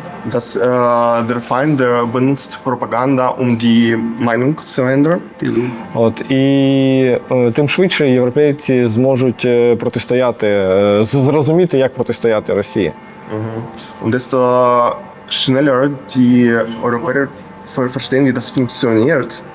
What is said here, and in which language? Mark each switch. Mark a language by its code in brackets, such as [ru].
[de] Dass der Feind benutzt Propaganda, die Meinung zu ändern. [uk] І тим швидше європейці зможуть протистояти, зрозуміти, як протистояти Росії. [de] Und desto schneller die Europäer verstehen, wie das funktioniert,